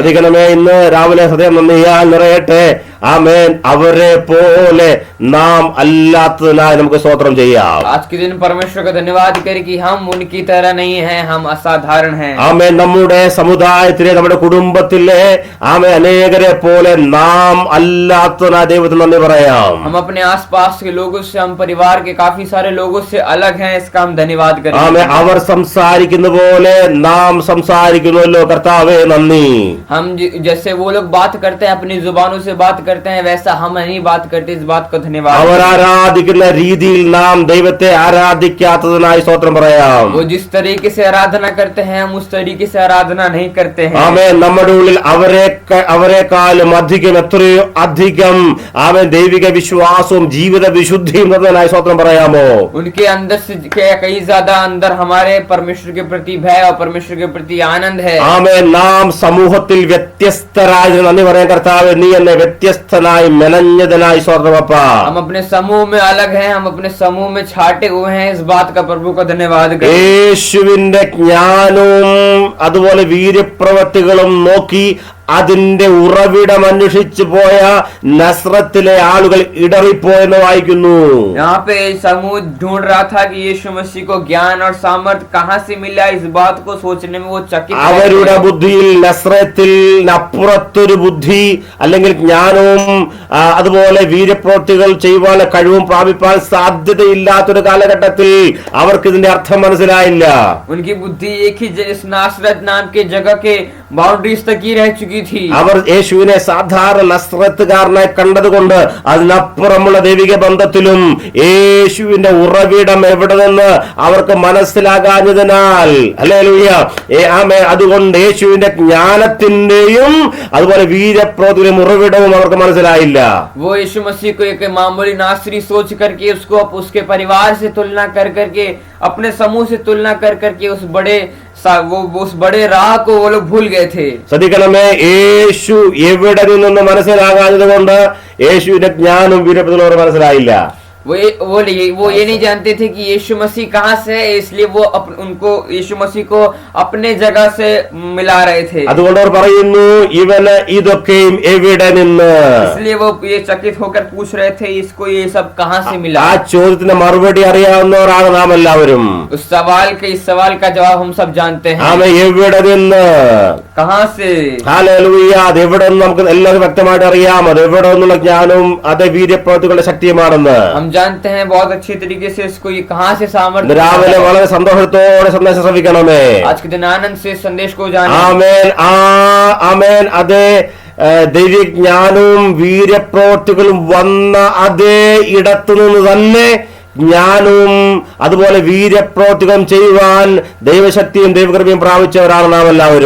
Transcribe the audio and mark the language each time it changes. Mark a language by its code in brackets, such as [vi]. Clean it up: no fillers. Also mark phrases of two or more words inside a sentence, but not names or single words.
[ml] ശ്രദ്ധിക്കണമേ, ഇന്ന് രാവിലെ ഹൃദയം നന്ദിയാൽ നിറയട്ടെ. ആമേൻ. അവരെ പോലെ നാം അല്ലാത്തതിനായി നമുക്ക് സ്തോത്രം ചെയ്യാം. [hi] आज के दिन परमेश्वर का धन्यवाद करें कि हम उनकी तरह नहीं हैं, हम असाधारण हैं. [ml] ആമേൻ. നമ്മുടെ സമുദായത്തിലെ, നമ്മുടെ കുടുംബത്തിലെ ആമേൻ അനേകരെ പോലെ നാം അല്ലാത്തതിനായി ദൈവത്തിന് നന്ദി പറയാം. [hi] हम अपने आसपास के लोगों से, हम परिवार के काफी सारे लोगों से अलग हैं, इसका हम धन्यवाद करें. [ml] ആമേൻ. അവർ സംസാരിക്കുന്ന പോലെ നാം സംസാരിക്കുന്നുവല്ലോ. കർത്താവേ നന്ദി. [hi] हम जैसे वो लोग बात करते हैं, अपनी जुबानों से बात करते हैं, वैसा हम नहीं बात करते. इस बात को धन्यवाद. [ml] അവർ ആരാധിക്കുന്ന രീതിയിൽ നാം ദൈവത്തെ ആരാധിക്കാത്തതിനായി സ്തോത്രം പറയാം. [hi] वो जिस तरीके से आराधना करते हैं हम उस तरीके से आराधना नहीं करते हैं. [ml] ആമേൻ. നമ്മുടെ ഉള്ളിൽ അവരെക്കാളും എത്രയോ അധികം ആമേൻ ദൈവിക വിശ്വാസവും ജീവിത വിശുദ്ധിയും നിറഞ്ഞതായി സ്തോത്രം പറയാമോ? [hi] उनके अंदर से कई ज्यादा अंदर हमारे परमेश्वर के प्रति भय और परमेश्वर के प्रति आनंद है. [ml] ആമേൻ. നാം സമൂഹത്തിൽ വ്യത്യസ്തരായ നന്ദി പറയാൻ കർത്താവേ, നീ എന്നെ വ്യത്യസ്തനായി മെനഞ്ഞതിനായി സ്തോത്രമപ്പ. [hi] हम अपने समूह में अलग हैं, हम अपने समूह में छाटे हुए हैं. इस बात का प्रभु को धन्यवाद करें. [ml] യേശുവിന്റെ ജ്ഞാനവും അതുപോലെ വീര്യപ്രവൃത്തികളും നോക്കി അതിന്റെ ഉറവിടം അന്വേഷിച്ചു പോയ നസ്രത്തിലെ ആളുകൾ ഇടറിപ്പോയെന്ന് വായിക്കുന്നു. [hi] यहाँ पे समूह ढूंढ रहा था कि यीशु मसीह को ज्ञान और सामर्थ कहाँ से मिला. इस बात को सोचने में वो चकित. [ml] അവരുടെ ബുദ്ധിയിൽ നസ്രത്തിനപ്പുറത്തൊരു ബുദ്ധി അല്ലെങ്കിൽ ജ്ഞാനവും അതുപോലെ വീര്യപ്രവൃത്തികൾ ചെയ്യുവാനുള്ള കഴിവും പ്രാപിപ്പാൻ സാധ്യതയില്ലാത്തൊരു കാലഘട്ടത്തിൽ അവർക്ക് ഇതിന്റെ അർത്ഥം മനസ്സിലായില്ല. [hi] उनकी बुद्धि एक ही इस नासरत नाम के जगह के बाउंड्रीज तक ही रह चुकी थी। [ml] അവർ യേശുവിനെ സാധാരണ നസ്രത്തുകാരനായി കണ്ടതുകൊണ്ട് അതിനപ്പുറമുള്ള ദൈവിക ബന്ധത്തിലും യേശുവിന്റെ ഉറവിടം എവിടെ നിന്ന് അവർക്ക് മനസ്സിലാകാഞ്ഞതിനാൽ ഹല്ലേലൂയ അതുകൊണ്ട് യേശുവിന്റെ ജ്ഞാനത്തിന്റെയും അതുപോലെ വീര്യപ്രവൃത്തിയുടെയും ഉറവിടവും അവർക്ക് മനസ്സിലായില്ല. [hi] वो यीशु मसीह को एक मामूली नासरी सोच करके उसको उसके परिवार से तुलना कर करके अपने समूह से तुलना कर करके उस बड़े राह को वो लोग भूल गए थे. [ml] ശ്രദ്ധിക്കണമേ, യേശു എവിടെ നിന്നൊന്ന് മനസ്സിലാകാഞ്ഞത് കൊണ്ട് യേശുവിന്റെ ജ്ഞാനവും വീര്യപ്രവൃത്തിയും മനസ്സിലായില്ല. [hi] वो ये नहीं जानते थे कि यीशु मसीह कहाँ से है, इसलिए वो उनको यीशु मसीह को अपने जगह से मिला रहे थे. [ml] അതുകൊണ്ട് അവർ പറയുന്നു, ഇവന് ഇതൊക്കെയും എവിടെ നിന്ന്? [hi] इसलिए वो ये चकित होकर पूछ रहे थे, इसको ये सब कहाँ से मिला? [ml] ആ ചോദ്യത്തിന് മറുപടി അറിയാവുന്നവരാണ് നാം എല്ലാവരും. [hi] इस सवाल का जवाब हम सब जानते हैं. [ml] ആമേൻ. എവിടെ നിന്ന്? [hi] कहाँ से? [ml] ഹല്ലേലൂയ. അത് എവിടെ നിന്ന് നമുക്ക് എല്ലാവരും വ്യക്തമായിട്ട് അറിയാം. അത് എവിടെ നിന്നുള്ള ജ്ഞാനവും അത് വീര്യപ്രവൃത്തികളുടെ ശക്തിയുമാണെന്ന് [hi] हम जानते हैं बहुत अच्छे तरीके से इसको ये कहाँ से सामर्थ्य. [ml] രാവിലെ വളരെ സന്തോഷത്തോടെ സന്ദേശം ശ്രവിക്കണമേ. [hi] आज के दिन आनंद से संदेश को जाने. [ml] ആമേൻ. ആമേൻ. അതേ ദൈവജ്ഞാനവും വീര്യപ്രവൃത്തികളും വന്ന അതേ ഇടത്തു നിന്ന് തന്നെ ജ്ഞാനവും അതുപോലെ വീര്യപ്രവൃത്തികളും ചെയ്യുവാൻ ദൈവശക്തിയും ദൈവകൃപയും പ്രാപിച്ചവരാണ് നാം എല്ലാവരും.